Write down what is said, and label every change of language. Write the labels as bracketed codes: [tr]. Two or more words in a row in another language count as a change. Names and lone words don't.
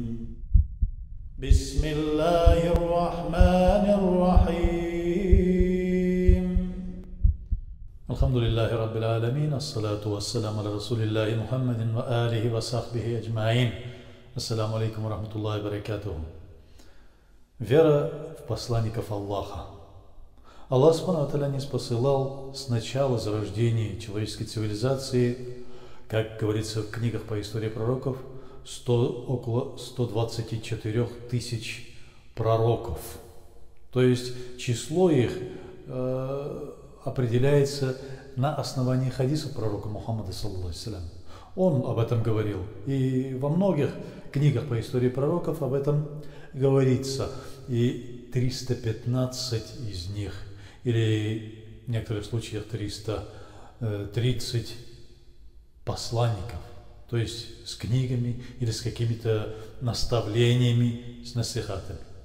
[ar] بسم الله الرحمن الرحيم. الحمد لله رب العالمين. الصلاة والسلام على رسول الله محمد وآله وصحبه أجمعين. السلام عليكم ورحمة الله وبركاته. [ru] Вера в посланников Аллаха. Аллах [ar] سبحانه وتعالى [ru] не спосылал с начала зарождения человеческой цивилизации, как говорится в книгах по истории пророков, около 124 тысяч пророков. То есть число их определяется на основании хадисов пророка Мухаммада, [ar] صلى الله عليه وسلم. [ru] Он об этом говорил. И во многих книгах по истории пророков об этом говорится. И 315 из них, или в некоторых случаях 330 посланников, то есть с книгами или с какими-то наставлениями, с насихатами.